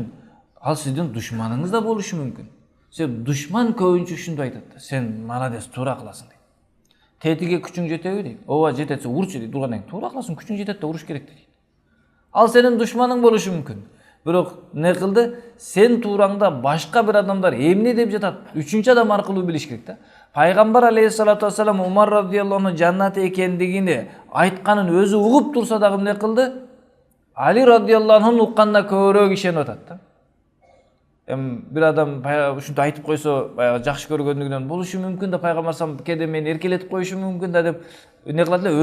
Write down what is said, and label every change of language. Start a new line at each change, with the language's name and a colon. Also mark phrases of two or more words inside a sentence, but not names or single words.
Kyrgyz: Ал сиздин душманыңыз да болушу мүмкүн. Себеби душман көбүнчө ушунду айтат: "Сен молодец, туура кыласың" дейт. "Тетиге күчүң жетеби" дейт. "Ооба жетет, урчу" дейт. Турган "Туура кыласың, күчүң жетет да уруш керек" дейт. Ал сенин душманың болушу мүмкүн. Бирок не кылды? Сен туураңда башка бир адамдар эмне деп жатат? Үчүнчү адам аркылуу билиш керек да. Пайгамбар
Arabic: عليه الصلاة والسلام
Kyrgyz: Умар
Arabic: رضي الله عنه
Kyrgyz: жаннат экендигини айтканын өзү угуп турса дагы эмне кылды? Али
Arabic: رضي الله عنه
Kyrgyz: укканда көбүрөөк ишенип атат да. Бир адам ушинтип айтып койсо, баягы жакшы көргөндүгүнөн болушу мүмкүн да, пайгамбар сам кеде мени эркелетип коюшу мүмкүн да деп эмне кылат эле?